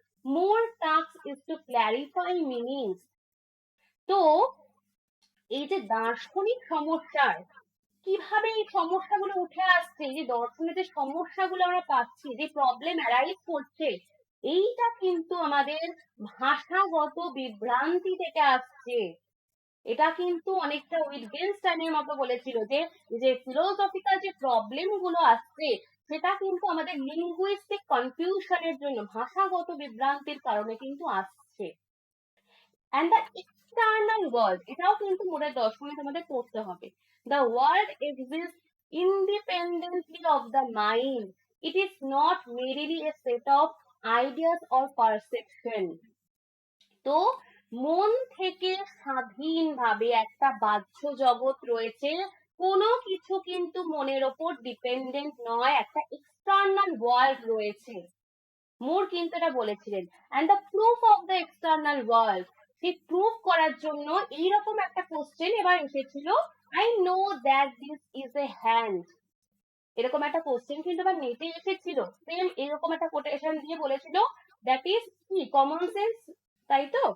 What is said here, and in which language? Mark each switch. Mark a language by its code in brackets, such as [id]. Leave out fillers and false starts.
[en] More task is to clarify meanings. [bn] তো এই যে দার্শনিক সমস্যার, কিভাবে এই সমস্যাগুলো উঠে আসছে, যে দর্শনের যে সমস্যাগুলো আমরা পাচ্ছি, যে প্রবলেম অ্যারাইজ করছে, এইটা কিন্তু আমাদের ভাষাগত বিভ্রান্তি থেকে আসছে। এটা কিন্তু অনেকটা উইটগেনস্টাইনের মতো বলেছিল যে যে ফিলোসফিক্যাল যে প্রবলেম গুলো আসছে, সেটা কিন্তু আমাদের লিঙ্গুইস্টিক কনফিউশনের জন্য, ভাষাগত বিভ্রান্তির কারণে কিন্তু আসছে। [en] and the external world, [bn] এটাও কিন্তু মোটের দর্শনে তোমাদের পড়তে হবে। [en] The world exists independently of the mind. It is not merely a set of ideas or perception. [bn] তো মন থেকে স্বাধীনভাবে একটা বাহ্য জগৎ রয়েছে, কোনো কিছু কিন্তু মনের ওপর ডিপেন্ডেন্ট নয়, একটা এক্সটার্নাল ওয়ার্ল্ড রয়েছে। মুর কিন্তু এটা বলেছিলেন। [en] and the proof of the external world, [bn] সেই প্রুফ করার জন্য এইরকম একটা কোশ্চেন এবার এসেছিল, [en] I know that this is a hand, [bn] এরকম একটা কোশ্চেন কিন্তু আবার নেটে এসেছিল, সেম এরকম একটা কোটেশন দিয়ে বলেছিল, দ্যাট ইজ কি কমন সেন্স, তাই তো?